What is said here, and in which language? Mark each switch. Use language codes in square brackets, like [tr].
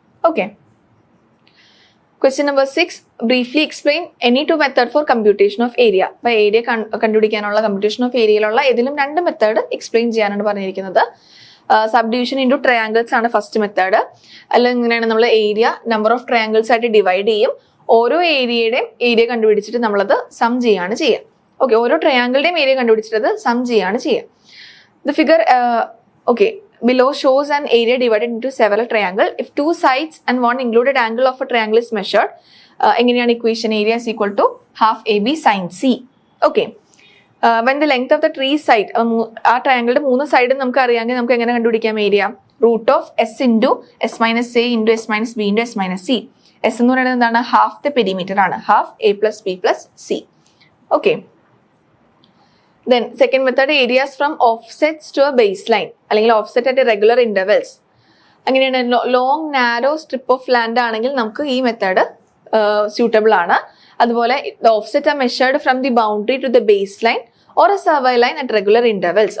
[en] Okay. Question number 6. Briefly explain any two method for computation of area. [ml] അപ്പോൾ area കണ്ടുപിടിക്കാനുള്ള computation of ഏരിയയിലുള്ള ഏതെങ്കിലും രണ്ട് മെത്തേഡ് എക്സ്പ്ലെയിൻ ചെയ്യാനാണ് പറഞ്ഞിരിക്കുന്നത്. സബ് ഡിവിഷൻ ഇൻറ്റു ട്രയാങ്കിൾസ് ആണ് ഫസ്റ്റ് മെത്തേഡ്. അല്ലെങ്കിൽ ഇങ്ങനെയാണ് നമ്മൾ ഏരിയ നമ്പർ ഓഫ് ട്രയാങ്കിൾസ് ആയിട്ട് ഡിവൈഡ് ചെയ്യും. ഓരോ ഏരിയയുടെയും ഏരിയ കണ്ടുപിടിച്ചിട്ട് നമ്മളത് സം ചെയ്യാണ് ചെയ്യുക. ഓക്കെ, ഓരോ ട്രയാങ്കിളുടെയും ഏരിയ കണ്ടുപിടിച്ചിട്ട് അത് സം ചെയ്യാണ് ചെയ്യുക. [en] The figure okay below shows an area divided into several triangles. If two sides and one included angle of a triangle is measured, [ml] എങ്ങനെയാണ് equation? [en] Area is equal to half AB sin C. Okay. When the length of the tree side, [ml] ആ ട്രയാങ്കിളുടെ 3 സൈഡും നമുക്ക് അറിയാമെങ്കിൽ നമുക്ക് എങ്ങനെ കണ്ടുപിടിക്കാം area? [en] Root of S into S minus A into S minus B into S minus C. S [ml] എന്ന് പറയുന്നത് എന്താണ്? [en] Half the perimeter ആണ്. Half A plus B plus C. Okay. Then second method, areas from offsets to a baseline അല്ലെങ്കിൽ offset at regular intervals. [ml] അങ്ങനെയാണ് long narrow strip of land ആണെങ്കിൽ നമുക്ക് ഈ method suitable ആണ്. [en] അതുപോലെ the offset are measured from the boundary to the base line or a survey line at regular intervals.